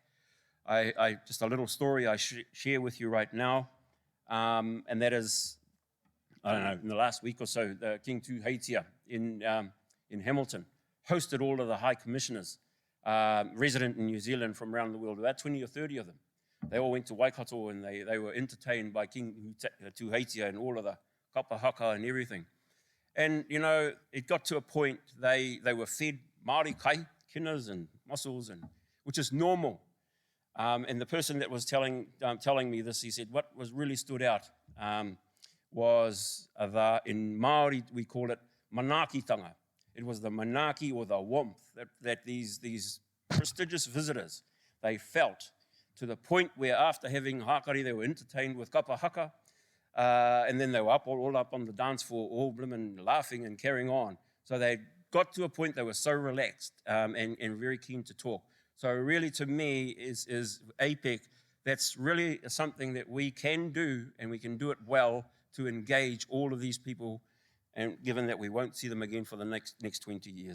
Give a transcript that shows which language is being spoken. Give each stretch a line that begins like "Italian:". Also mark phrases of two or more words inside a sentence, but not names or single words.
English: Just a little story I share with you right now, and that is, I don't know, in the last week or so, King Tuheitia in Hamilton hosted all of the high commissioners resident in New Zealand from around the world, about 20 or 30 of them. They all went to Waikato and they were entertained by King Tuheitia and all of the
Māori: kapa haka
English: and everything. And, it got to a point they were fed Maori kai, kinas and mussels, which is normal. And the person that was telling me this, he said, what was really stood out was in Maori, we call it manakitanga. It was the manaki or the warmth that these prestigious visitors, they felt, to the point where after having hakari, they were entertained with
Māori: kapa haka,
English: and then they were all up on the dance floor, all blimmin' laughing and carrying on. So they got to a point they were so relaxed and very keen to talk. So really, to me, is APEC that's really something that we can do, and we can do it well to engage all of these people, and given that we won't see them again for the next 20 years.